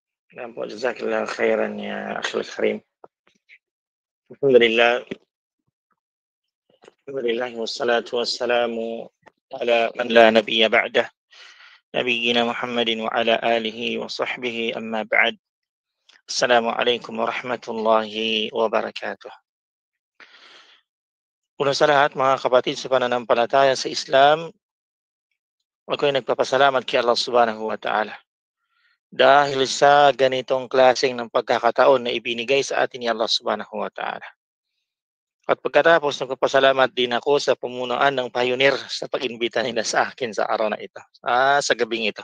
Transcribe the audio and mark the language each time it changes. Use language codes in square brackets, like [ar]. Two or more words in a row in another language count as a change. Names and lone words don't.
[ar] نعم جزاك الله خيرا يا أخي الكريم. الحمد لله والصلاة والسلام على من لا نبي بعده نبينا محمد وعلى آله وصحبه أما بعد. السلام عليكم ورحمة الله وبركاته. [tl] Una sa lahat mga kapatid sa pananampalataya sa Islam, ako'y nagpapasalamat kay Allah [ar] سبحانه وتعالى [tl] dahil sa ganitong klaseng ng pagkakataon na ibinigay sa atin ni Allah [ar] سبحانه وتعالى. [tl] At pagkatapos, nagpapasalamat din ako sa pamunuan ng Pioneer sa pag-imbita nila sa akin sa araw na ito, sa gabing ito.